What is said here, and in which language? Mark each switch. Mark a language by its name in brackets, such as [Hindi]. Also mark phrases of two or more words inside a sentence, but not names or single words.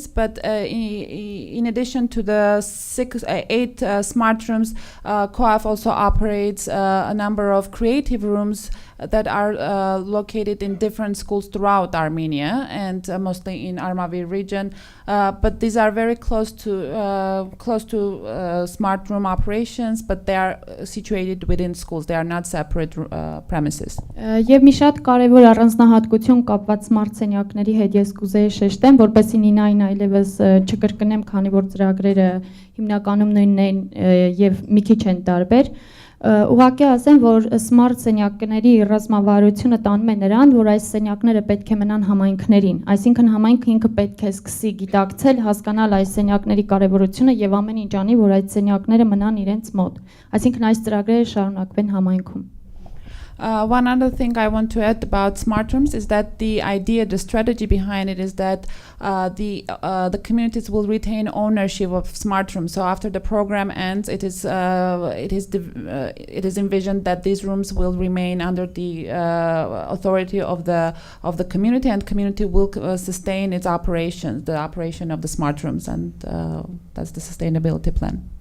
[English] But in addition to the 8 smart rooms, COAF also operates a number of creative rooms that are located in different schools throughout Armenia and mostly in Armavir region, but these are very close to smart room operations, but they are situated within schools. They are not separate premises. [Armenian] Եվ մի շատ կարևոր առանձնահատկություն կապված smart սենյակների հետ ես կուզեի շեշտեմ, որպեսզի Նինային այլևս չկրկնեմ, քանի որ ծրագրերը հիմնականում նույնն են եւ մի քիչ են տարբեր։ Ուղղակի ասեմ, որ smart սենյակների ռազմավարությունը տանում է նրան, որ այս սենյակները պետք է մնան համայնքներին, այսինքն համայնքը ինքը պետք է սկսի գիտակցել, հասկանալ այս սենյակների կարևորությունը եւ ամեն ինչ անի, որ այդ սենյակները մնան իրենց մոտ, այսինքն այս ծրագրերը շարունակվեն համայնքում։ [English] One other thing I want to add about smart rooms is that the idea, the strategy behind it is that the communities will retain ownership of smart rooms. So after the program ends, it is envisioned that these rooms will remain under the authority of the community, and community will sustain its operations, the operation of the smart rooms, and that's the sustainability plan.